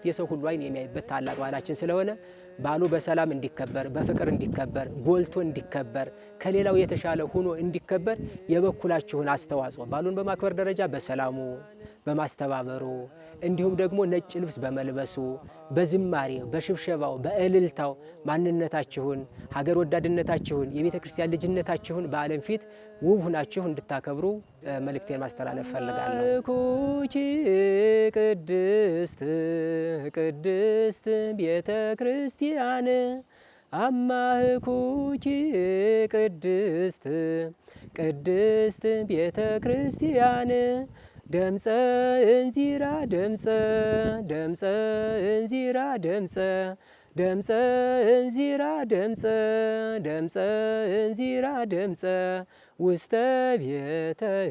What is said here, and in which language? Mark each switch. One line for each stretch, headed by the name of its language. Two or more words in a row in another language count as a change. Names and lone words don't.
Amharic: የሰው ሁሉ አይን የሚያይበት ታላቅ በዓላችን ስለሆነ በዓሉ በሰላም እንዲከበር በፍቅር እንዲከበር ጎልቶ እንዲከበር ከሌላው የተሻለ ሆኖ እንዲከበር የበኩላችሁን አስተዋጽኦ በዓሉን በማክበር ደረጃ በሰላሙ በማስተባበሩ እንዲሁም ደግሞ ነጭ ልብስ በመልበሱ በዝማሬው በሽብሸባው በእልልታው ማንነታችሁን ሀገር ወዳድነታችሁን የቤተ ክርስቲያን ልጅነታችሁን በዓለም ፊት ውብ ሁናችሁ እንድታከብሩ መልእክቴን ማስተላለፍ ፈልጋለሁ። ኩቺ
Geez: ቅድስት ቅድስት ቤተ ክርስቲያን አማህኩቺ ቅድስት ቅድስት ቤተ ክርስቲያን ደምፀ እንዚራ ደምፀ ደምፀ እንዚራ ደምፀ ደምፀ እንዚራ ደምፀ ደምፀ እንዚራ ደምፀ ውስተ ቤተ